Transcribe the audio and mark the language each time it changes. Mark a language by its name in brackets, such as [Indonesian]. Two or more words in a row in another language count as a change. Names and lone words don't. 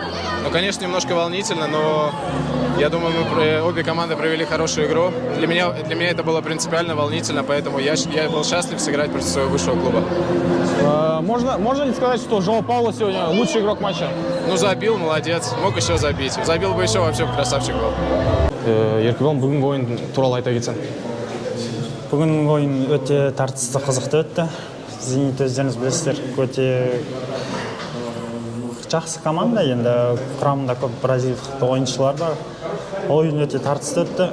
[Russian] Ну, конечно, немножко волнительно, но я думаю, обе команды провели хорошую игру. Для меня это было принципиально волнительно, поэтому я был счастлив сыграть против своего высшего клуба. Можно ли сказать, что Жоу Пауло сегодня лучший игрок матча? Ну, забил, молодец. Мог еще забить. Забил бы еще, вообще красавчик был. [Kazakh] Еркебұлан, бүгінгі ойын туралы айта кетсең. Бүгінгі ойын өте тартысты, қызықты өтті. Зенит өздеріңіз білесіздер, өте жақсы команда. Енді құрамында көп бразилиялық ойыншылар бар. Ойын өте тартысты өтті.